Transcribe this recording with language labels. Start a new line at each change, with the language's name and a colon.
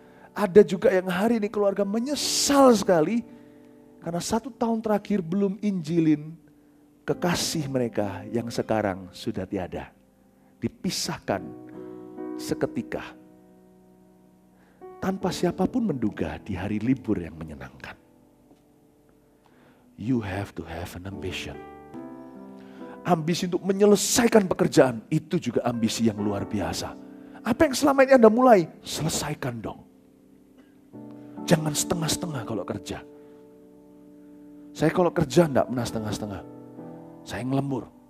Indonesian: Ada juga yang hari ini keluarga menyesal sekali karena 1 tahun terakhir belum injilin kekasih mereka yang sekarang sudah tiada. Dipisahkan seketika. Tanpa siapapun menduga di hari libur yang menyenangkan.
English: You have to have an ambition.
Indonesian: Ambisi untuk menyelesaikan pekerjaan, itu juga ambisi yang luar biasa. Apa yang selama ini Anda mulai, selesaikan dong. Jangan setengah-setengah kalau kerja. Saya kalau kerja enggak pernah setengah-setengah. Saya ngelembur.